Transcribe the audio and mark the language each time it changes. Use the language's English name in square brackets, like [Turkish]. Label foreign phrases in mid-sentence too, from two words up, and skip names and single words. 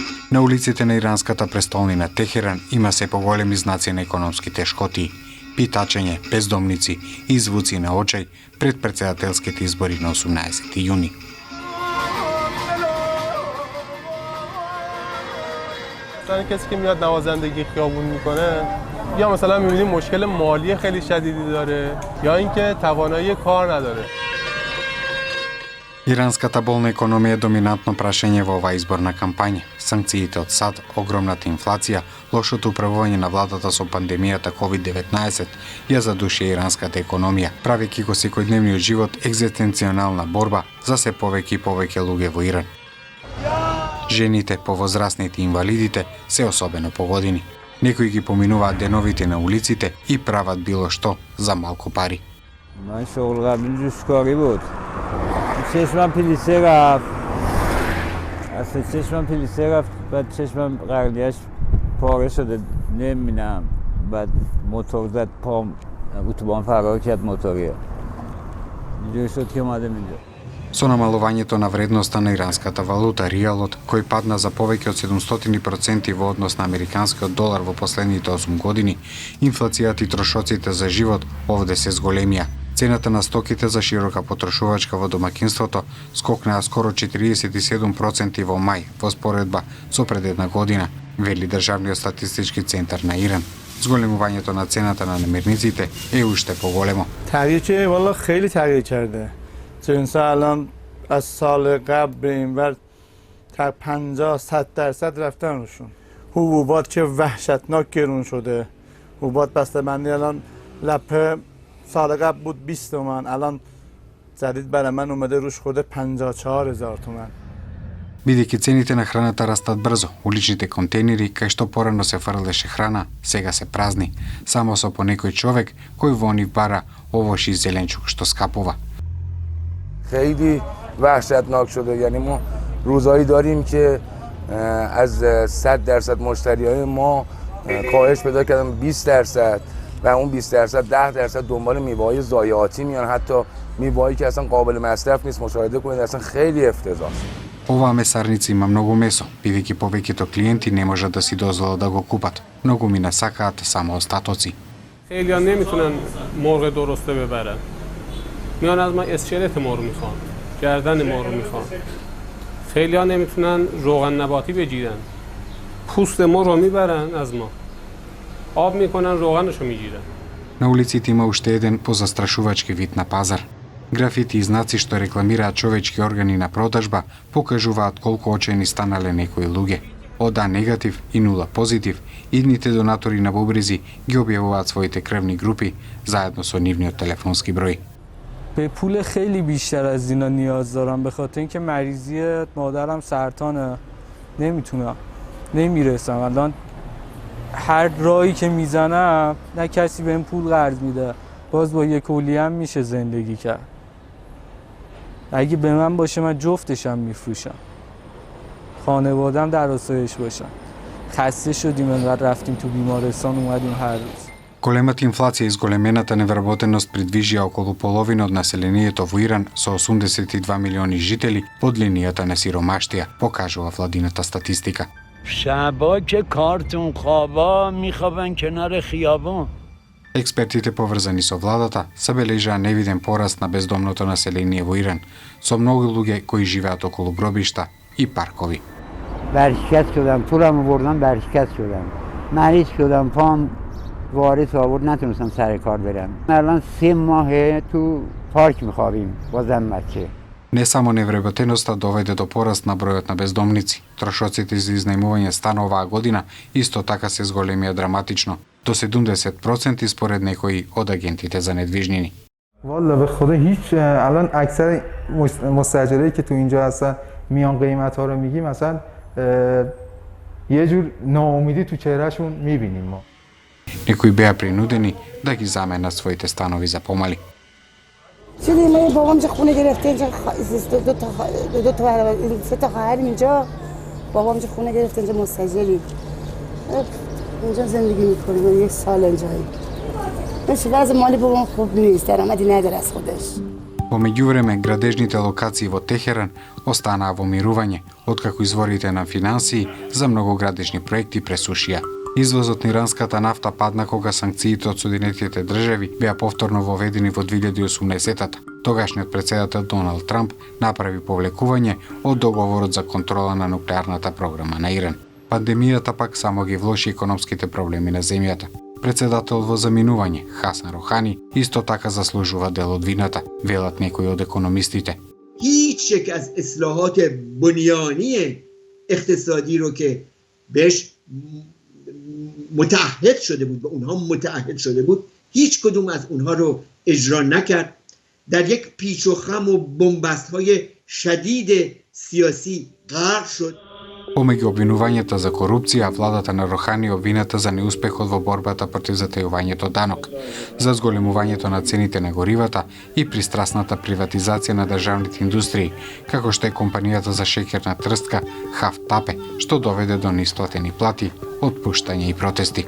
[Macedonian] На улиците на иранската престолнина Техеран има се поголеми знаци на економски тешкоти, питачење, бездомници и звуци на очај пред председателските избори на 18 јуни. [Persian] کسی که میاد نوازندگی خیابون میکنه یا مثلا میبینیم مشکل مالی خیلی شدیدی داره یا اینکه توانایی کار نداره. [Macedonian] Иранската болна економија е доминантно прашање во оваа изборна кампања. Санкциите од САД, огромната инфлација, лошото управување на владата со пандемијата COVID-19 ја задуши иранската економија, правејќи го секојдневниот живот екзистенционална борба за се повеќе и повеќе луѓе во Иран. Жените, повозрастните и инвалидите се особено погодени. Некои ги поминуваат деновите на улиците и прават било што за малку пари. [Persian] چشمم پلیسه رفت اصلا چشمم پلیسه رفت بعد چشمم قرلیش پاره شده نمیبینم بعد موتور زد پام اتوبان فرار کرد موتوریه اینجوری شد که اومدم اینجا. [Macedonian] Со намалувањето на вредноста на иранската валута, риалот, кој падна за повеќе од 700% во однос на американскиот долар во последните 8 години, инфлацијата и трошоците за живот овде се зголемија. Цената на стоките за широка потрошувачка во домакинството скокнаа скоро 47% во мај, во споредба со пред една година, вели Државниот статистички центар на Иран. Зголемувањето на цената на намирниците е уште поголемо. [Persian] تغییر والله خیلی تغییر کرده. جنس الان از سال قبل به این ور تا 50-100% رفتن روشون. حبوبات که وحشتناک گرون شده. حبوبات بسته‌بندی الان لپه سال قبل بود 20 تومن، الان جدید برای من اومده روش خورده 54,000 تومن. [Macedonian] Бидејќи цените на храната растат брзо, уличните контейнери кај што порано се фрлеше храна, сега се празни, само со по некој човек кој во нив бара овош и зеленчук што скапува. [Persian] خیلی وحشتناک شده. یعنی ما روزایی داریم که از 100% مشتریای ما کاهش پیدا کردن 20% و اون 20% 10% دنبال میوه‌های ضایعاتی میان، حتی میوه‌ای که اصلا قابل مصرف نیست. مشاهده کنید اصلا خیلی افتضاح. [Macedonian] Оваа месарница има многу месо, бидејќи повеќето клиенти не можат да си дозволат да го купат. Многу мина сакаат само остатоци. [Persian] خیلی‌ها نمیتونن مرغ درسته ببرن. میان از ما اسکلت مرغ میخوان، گردن مرغ میخوان. خیلی‌ها نمیتونن روغن نباتی بگیرن. پوست مرغ رو میبرن از ما. آب میکنن روغنشو میگیرن. [Macedonian] На улиците има уште еден позастрашувачки вид на пазар. Графити и знаци што рекламираат човечки органи на продажба покажуваат колку очени станале некои луѓе. Од А негатив и 0 позитив, идните донатори на бубрези ги објавуваат своите крвни групи заедно со нивниот телефонски број. [Persian] به پول خیلی بیشتر از اینا نیاز دارم به خاطر اینکه مریضی مادرم سرطانه، نمیتونم، نمیرسم. الان هر راهی که میزنم نه کسی بهم پول قرض میده، باز با یک کلیه هم میشه زندگی کرد. اگه به من باشه من جفتشم میفروشم، خانوادم در آسایش باشم. خسته شدیم انقدر رفتیم تو بیمارستان اومدیم هر روز. [Macedonian] Големата инфлација и зголемената невработеност придвижија околу половина од населението во Иран со 82 милиони жители под линијата на сиромаштија, покажува владината статистика. [Persian] شبا که کارتون خوابا میخوابن کنار خیابون. [Macedonian] Експертите поврзани со владата забележаа невиден пораст на бездомното население во Иран, со многу луѓе кои живеат околу гробишта и паркови. [Persian] برشکست شدم، پولم بردم برشکست شدم، مریض شدم، پام وارث آورد نتونستم سر کار برم. الان 3 ماه تو پارک میخوابیم با زن بچه. [Macedonian] Не само невработеноста доведе до пораст на бројот на бездомници, трошоците за изнајмување стана оваа година исто така се зголемија драматично, до 70% според некои од агентите за недвижнини. [Persian] والله به خدا هیچ الان اکثر مستاجرایی که تو اینجا هستن میان قیمت‌ها رو میگی مثلا یه جور ناامیدی تو چهرهشون میبینیم ما. [Macedonian] Некои беа принудени да ги заменат своите станови за помали. [Persian] چیزی من بابام چه خونه گرفته اینجا دو تا 3 تا خواهریم اینجا، بابام چه خونه گرفته اینجا مستاجری اینجا زندگی میکنیم. 1 سال اینجایی. وضع مالی بابام خوب نیست، درآمدی نداره از خودش. [Macedonian] Во меѓувреме, градежните локации во Техеран останаа во мирување, откако изворите на финансии за многу градежни проекти пресушија. Извозот на иранската нафта падна кога санкциите од Соединетите држави беа повторно воведени во 2018-та. Тогашниот претседател Доналд Трамп направи повлекување од договорот за контрола на нуклеарната програма на Иран. Пандемијата пак само ги влоши економските проблеми на земјата. Председател во заминување, Хасан Рохани, исто така заслужува дел од вината, велат некои од економистите. [Persian] هیچ یک از اصلاحات بنیانی اقتصادی رو که بهش متعهد شده بود و اونها متعهد شده بود هیچ کدوم از اونها رو اجرا نکرد در یک پیچ و خم و بنبست‌های شدید سیاسی غرق شد. [Macedonian] Помеѓу обвинувањата за корупција, владата на Рохани обвината за неуспехот во борбата против затајувањето данок, за зголемувањето на цените на горивата и пристрасната приватизација на државните индустрии, како што е компанијата за шеќерна трстка Хафтапе, што доведе до неисплатени плати, отпуштање и протести.